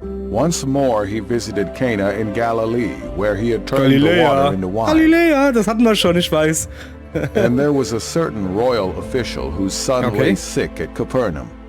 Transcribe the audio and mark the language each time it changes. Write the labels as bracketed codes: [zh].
[en] Once more he visited Cana in Galilee, where he had turned the water into wine. [de] Galiläa, das hatten wir schon, ich weiß. [en] And there was a certain royal official whose son lay sick at Capernaum.